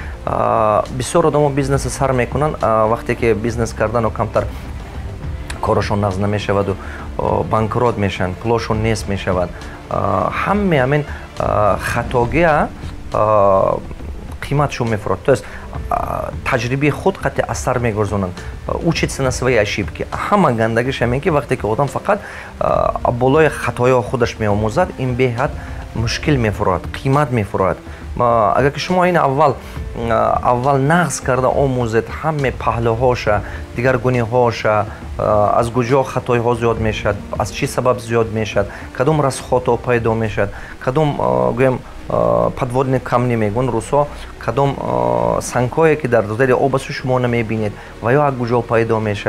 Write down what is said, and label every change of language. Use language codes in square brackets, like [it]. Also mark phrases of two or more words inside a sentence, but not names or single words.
[tg] бисёр одамо бизнеси сар мекунанд, вақте ки бизнес кардану камтар корашон нағз намешаваду банкрот мешаванд, пулошон нест мешавад. ҳамаи ҳамин хатогия қиматшон мефурад. [ru] То есть [tg] таҷрибаи худ қатъи асар мегузонанд. [ru] учиться на свои ошибки. [tg] ҳама гандагиш ҳамин ки вақте ки одам фақат болои хатоёҳо худаш меомӯзад, ин беҳад мушкил мефурад, қимат мефурад. агар ки шумо ин аввал нағз карда омӯзед ҳамаи паҳлӯҳоша, дигаргуниҳоша, аз куҷо хатоиҳо зиёд мешавад, аз чӣ сабаб зиёд мешавад, кадом расходҳо пайдо мешавад, кадом гӯем [ru] подводни камни [tg] мегӯянд русҳо, кадом сангҳое ки дар зери об асту шумо намебинед ва ё аз куҷо пайдо мешавад.